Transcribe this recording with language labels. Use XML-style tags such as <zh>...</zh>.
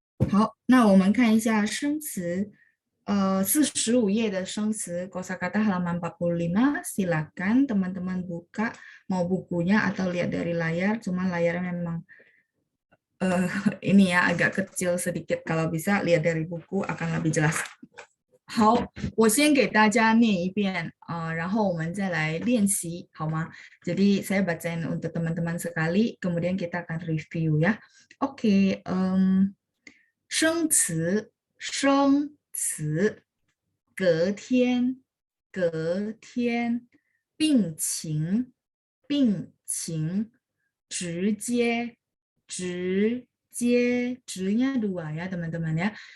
<zh>好，那我们看一下生词，45页的生词</zh> <id>kosakata halaman 45, silakan teman-teman buka, mau bukunya atau lihat dari layar, cuma layarnya memang ini ya agak kecil sedikit, kalau bisa lihat dari buku akan lebih jelas.</id> <zh>好，我先给大家念一遍，然后我们再来练习，好吗？</zh> <id>Jadi saya bacain untuk teman-teman sekali, kemudian kita akan review ya.</id> <zh>Oke, 生词，生词，隔天，隔天，病情，</zh> <id>病情直接 直nya dua ya teman-teman ya.</id>